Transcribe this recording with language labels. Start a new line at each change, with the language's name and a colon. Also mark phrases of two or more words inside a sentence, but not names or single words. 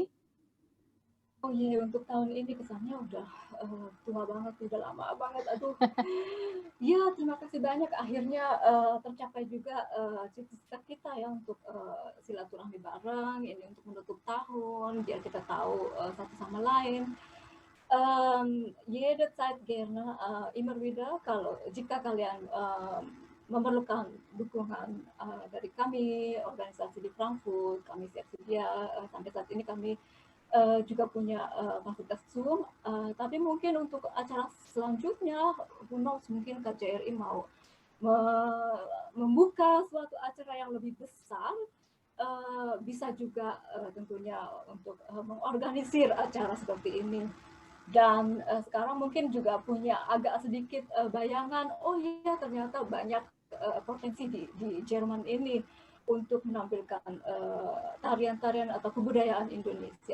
Indonesian: Oh iya, untuk tahun ini kesannya udah tua banget, udah lama banget. Aduh, ya terima kasih banyak. Akhirnya tercapai juga cita-cita kita ya untuk silaturahmi bareng, ini untuk menutup tahun, biar kita tahu satu sama lain.
German: Jederzeit gerne immer wieder,
Indonesian: jika kalian memerlukan dukungan dari kami, organisasi di Frankfurt, kami siap sedia. Sampai saat ini kami juga punya fasilitas Zoom, tapi mungkin untuk acara selanjutnya,
English: who knows,
Indonesian: mungkin KJRI mau membuka suatu acara yang lebih besar, bisa juga tentunya untuk mengorganisir acara seperti ini. Dan sekarang mungkin juga punya agak sedikit bayangan, oh iya ternyata banyak potensi di Jerman ini untuk menampilkan tarian-tarian atau kebudayaan Indonesia.